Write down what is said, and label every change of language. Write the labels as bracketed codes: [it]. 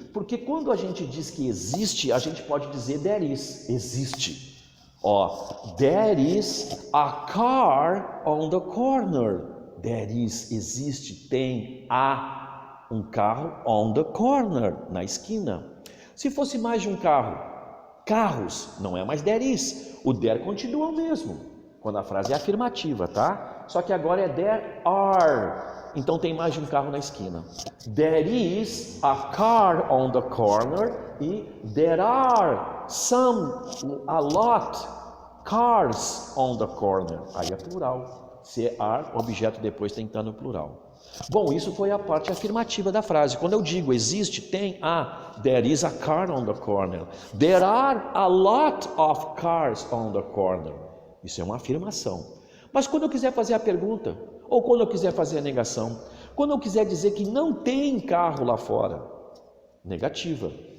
[pt] Porque quando a gente diz que existe, a gente pode dizer [en] there is, [pt] existe. Ó, [en] there is a car on the corner. There is, [pt] existe, tem, um carro [en] on the corner, [pt] na esquina. Se fosse mais de um carro, carros, não é mais [en] there is. [pt] O there continua o mesmo, quando a frase é afirmativa, tá? Só que agora é [en] there are. [pt] Então tem mais de um carro na esquina. [en] There is a car on the corner [pt] e [en] there are a lot cars on the corner. [pt] Aí é plural. Se é are, o objeto depois tem que estar no plural. Bom, isso foi a parte afirmativa da frase. Quando eu digo existe, tem [en] there is a car on the corner. There are a lot of cars on the corner. [pt] Isso é uma afirmação. Mas quando eu quiser fazer a pergunta, ou quando eu quiser fazer a negação, quando eu quiser dizer que não tem carro lá fora, negativa.